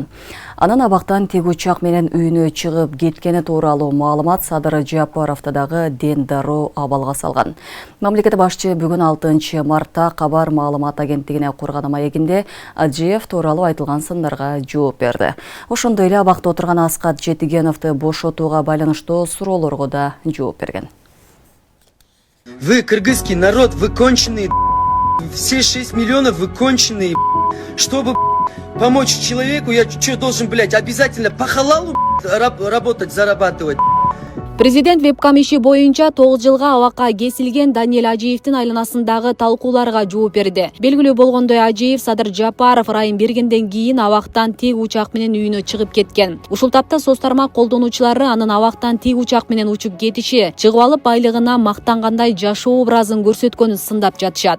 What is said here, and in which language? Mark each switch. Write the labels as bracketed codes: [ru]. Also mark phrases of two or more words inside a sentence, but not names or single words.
[ky] Анын абактан тик учак менен үйүнө чыгып кеткени тууралуу маалымат Садыр Жапаровдагы ден дароо абалга салган. Мамлекет башчы бүгүн 6 мартта Кабар маалымат агенттигине курган маегинде Аджиев тууралуу айтылган сындарга жооп берди. Ошондой эле абакта отурган Аскат Жетигеновду бошотууга байланыштуу суроолорго да жооп берген. [ru] Вы, кыргызский народ, вы конченые, все 6 миллионов вы конченые, чтобы помочь человеку, я что должен, обязательно по халалу работать, зарабатывать. [ky] Президент вебкам иши боюнча 9 жылга абакка кесилген Даниэль Аджиевдин айланасындагы талкууларга жооп берди. Белгилүү болгондой, Аджиев Садыр Жапаров ырайым бергенден кийин абактан тик учак менен үйүнө чыгып кеткен. Ушул тапта соц тармак колдонуучулары анын абактан тик учак менен учуп кетиши, чыгып алып байлыгына мактангандай жашоо образын көрсөткөнүн сындап жатышат.